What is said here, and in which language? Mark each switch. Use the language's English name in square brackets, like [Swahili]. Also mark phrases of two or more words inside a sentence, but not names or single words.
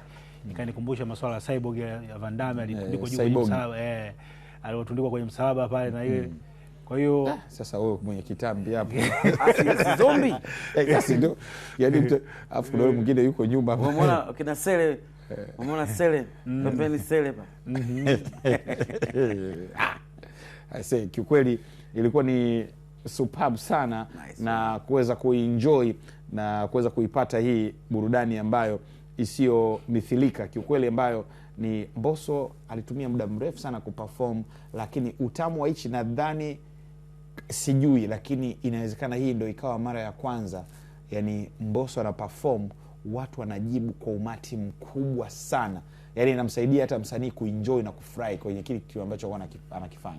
[Swahili] Ikanikumbusha masuala ya Cyborg ya Van Damme, alitundikwa juu kwenye msalaba, aliyotundikwa kwenye msalaba pale na ile. Kwa hiyo sasa wewe mwenye kitambi hapo si zombie kasi ndio, yani afu kuna mwingine yuko nyuma hapo, umeona kina Sele, umeona Sele pembeni Sele pa. [English] I say [Swahili] kiukweli ilikuwa ni superb sana, nice, na kuweza kuenjoy na kuweza kuipata hii burudani ambayo isiyomithilika kiukweli, ambayo ni Mbosso alitumia muda mrefu sana kuperform, lakini utamu wa hichi nadhani sijui, lakini inawezekana hii ndio ikawa mara ya kwanza yani Mbosso ana perform watu wanajibu kwa umati mkubwa sana, yani inamsaidia hata msanii kuenjoy na kufurahi kwenye kile kitu ambacho anakifanya.